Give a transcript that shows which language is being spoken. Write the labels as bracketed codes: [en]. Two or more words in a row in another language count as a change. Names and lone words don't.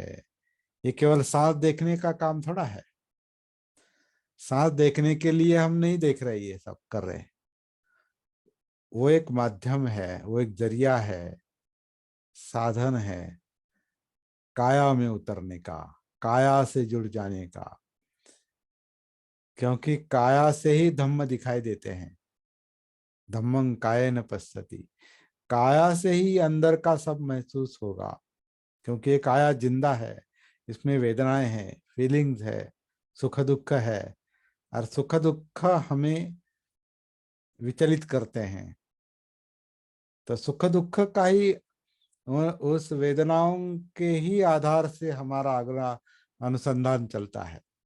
[hi] ये केवल सांस देखने का काम थोड़ा है। सांस देखने के लिए हम नहीं देख रहे, ये सब कर रहे हैं। वो एक माध्यम है, वो एक जरिया है, साधन है काया में उतरने का, काया से जुड़ जाने का। क्योंकि काया से ही धम्म दिखाई देते हैं, [pi] धम्मं कायेन पश्यति। [hi] काया से ही अंदर का सब महसूस होगा, क्योंकि ये काया जिंदा है, इसमें वेदनाएं हैं, फीलिंग्स है, सुख दुख है। और सुख दुख हमें विचलित करते हैं। तो सुख दुख का ही, उस वेदनाओं के ही आधार से हमारा अगला अनुसंधान चलता है।